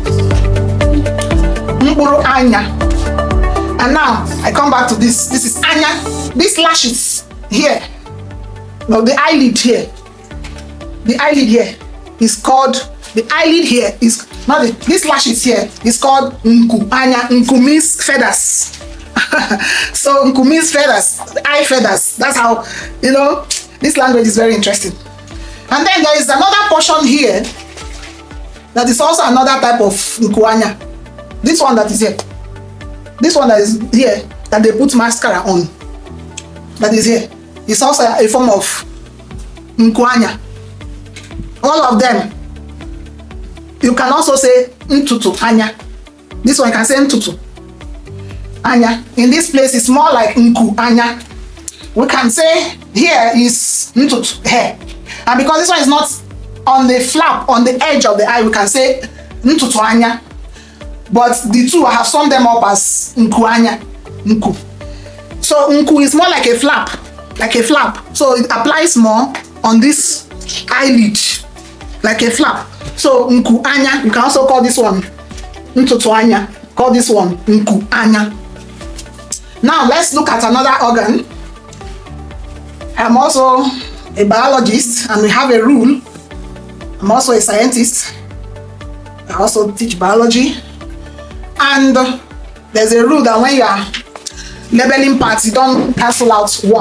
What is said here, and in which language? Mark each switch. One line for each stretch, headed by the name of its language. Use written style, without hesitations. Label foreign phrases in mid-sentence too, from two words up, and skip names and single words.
Igbo: Mpuru anya.
English: And now I come back to this. This is anya. These lashes here. No, the eyelid here. The eyelid here is called. The eyelid here is not the, this lashes here is called
Igbo: nku anya.
English: Nku means feathers. So nku means feathers, eye feathers. That's how, you know, this language is very interesting. And then there is another portion here that is also another type of
Igbo: nku anya.
English: This one that is here. This one that is here that they put mascara on. That is here. It's also a form of
Igbo: nku anya.
English: All of them. You can also say
Igbo: ntutu anya.
English: This one you can say ntutu. anya. In this place, it's more like
Igbo: nku anya.
English: We can say here is ntutu, hair. And because this one is not on the flap, on the edge of the eye, we can say
Igbo: ntutu anya.
English: But the two, I have summed them up as
Igbo: nku anya,
English: nku. So nku is more like a flap, So it applies more on this eyelid, like a flap. So
Igbo: nku anya,
English: you can also call this one
Igbo: ntutu anya.
English: Call this one
Igbo: nku anya.
English: Now let's look at another organ. I'm also a biologist and we have a rule. I'm also a scientist. I also teach biology. And there's a rule that when you are labeling parts, you don't cancel out one.